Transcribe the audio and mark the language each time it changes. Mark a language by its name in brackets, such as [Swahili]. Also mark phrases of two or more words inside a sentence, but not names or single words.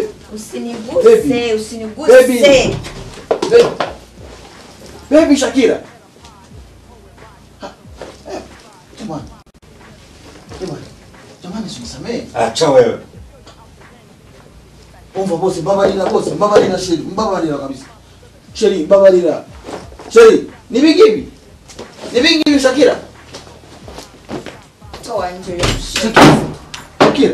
[Swahili] Usiniguse, usiniguse. Baby Shakira. Jamani, usisamee. Acha wewe. [Kinyarwanda] umva bose mbabarira sheri mbabarira kabisa sheri mbabarira sheri nibigibi Shakira [Swahili] toa nje Shakira